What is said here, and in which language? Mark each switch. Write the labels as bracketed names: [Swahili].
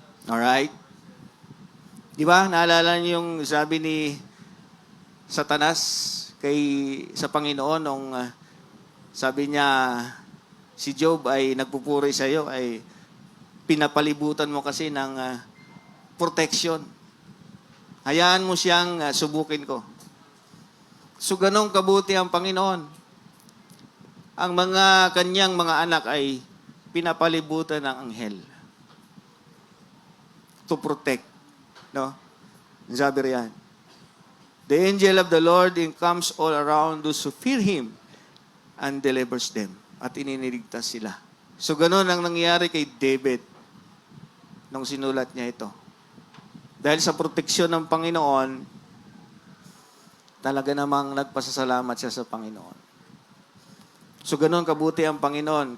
[Filipino] Alright? Di ba? Naalala niyo yung sabi ni Satanas sa Panginoon nung sabi niya, si Job ay nagpupuri sa iyo, ay pinapalibutan mo kasi ng protection. Hayaan mo siyang subukin ko. So ganong kabuti ang Panginoon. Ang mga kanyang mga anak ay pinapalibutan ng anghel [English] to protect. [Filipino] No? Sabi riyan, [English] the angel of the Lord encamps all around those who fear Him and delivers them. [Filipino] At iniligtas sila. So ganon ang nangyari kay David nung sinulat niya ito. Dahil sa proteksyon ng Panginoon, talaga namang nagpasasalamat siya sa Panginoon. So ganon kabuti ang Panginoon.